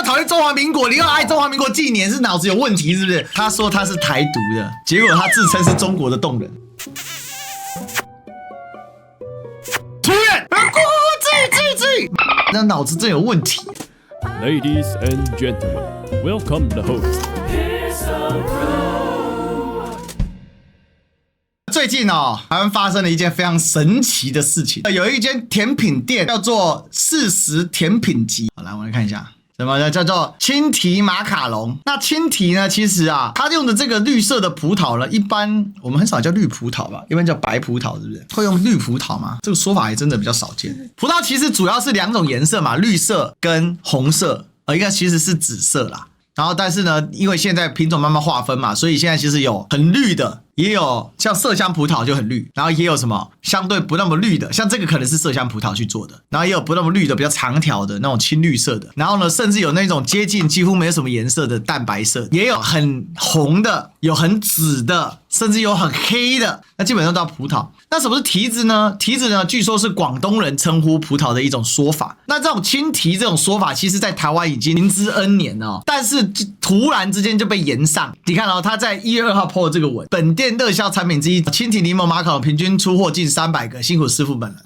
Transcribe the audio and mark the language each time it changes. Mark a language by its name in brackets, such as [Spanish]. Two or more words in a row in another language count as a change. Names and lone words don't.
[Chinese] 討厭中華民國，你又愛中華民國紀年，是腦子有問題是不是？他說他是台獨的，結果他自稱是中國的動人。出院，自己，那腦子真有問題。 [English] Ladies and gentlemen, welcome the host. [Chinese] 最近台灣發生了一件非常神奇的事情，有一間甜品店叫做40甜品集。好，來我們來看一下，什麼叫做青提馬卡龍？那青提呢，其實它用的這個綠色的葡萄呢，一般我們很少叫綠葡萄吧，一般叫白葡萄，是不是？會用綠葡萄嗎？這個說法還真的比較少見。葡萄其實主要是2種顏色嘛，綠色跟紅色，應該其實是紫色啦。然後，但是呢，因為現在品種慢慢劃分嘛，所以現在其實有很綠的，也有像麝香葡萄就很綠，然後也有什麼相對不那麼綠的，像這個可能是麝香葡萄去做的，然後也有不那麼綠的，比較長條的那種青綠色的，然後呢，甚至有那種接近幾乎沒有什麼顏色的淡白色，也有很紅的，有很紫的，甚至有很黑的，那基本上都叫葡萄。那什麼是提子呢？提子呢，據說是廣東人稱呼葡萄的一種說法。那這種青提這種說法，其實在台灣已經行之 N 年了，但是突然之間就被炎上。你看他在1月2號 po 的這個文，本店熱銷產品之一青提檸檬馬卡龍平均出貨近300個，辛苦師傅們了。